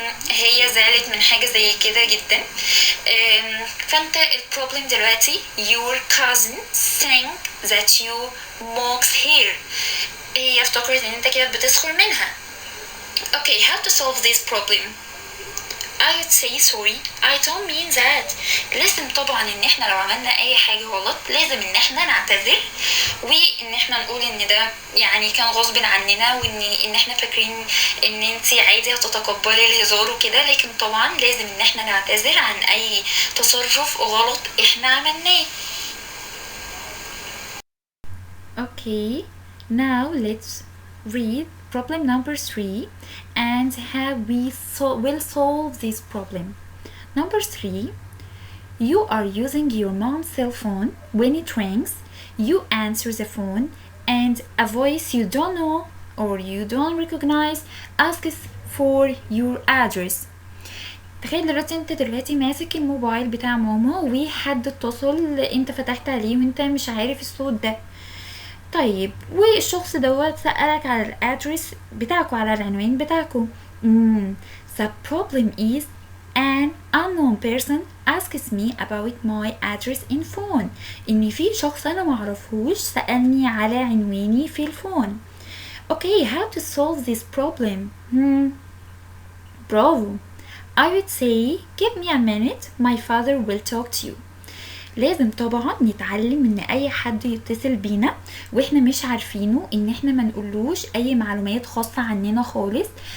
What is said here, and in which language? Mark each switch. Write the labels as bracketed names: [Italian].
[Arabic] هي زعلت من حاجة زي كده جدا. فانت البروبلم دلوقتي [English] your cousin think that you mocks her. [Arabic] هي افتكرت ان انت كده بتسخر منها. [English] Okay, how to solve this problem? I would say sorry, I don't mean that. [Arabic] لازم طبعا ان احنا لو عملنا اي حاجة غلط لازم ان احنا نعتذر وان احنا نقول ان ده يعني كان غصب عننا وان احنا فاكرين ان انتي عادي هتتقبلي الهزار وكده لكن طبعا لازم ان احنا نعتذر عن اي تصرف غلط احنا عملناه. [English] Okay, now let's read problem number 3 and how we will solve this problem. Number 3, you are using your mom's cell phone. When it rings, you answer the phone and a voice you don't know or you don't recognize asks for your address. [Arabic] تخيل دلوقتي انت دلوقتي ماسك الموبايل بتاع ماما وحد اتصل انت فتحت عليه وانت مش عارف الصوت ده. طيب والشخص دوت سألك على الادرس بتاعكو على العنوان بتاعكو. [English] The problem is an unknown person asks me about my address in phone. [Arabic] ان في شخص انا معرفهوش سألني على عنواني في الفون. [English] Okay, how to solve this problem? Bravo. I would say give me a minute, my father will talk to you. [Arabic] لازم طبعا نتعلم ان اي حد يتصل بينا واحنا مش عارفينه ان احنا ما نقولوش اي معلومات خاصة عننا خالص.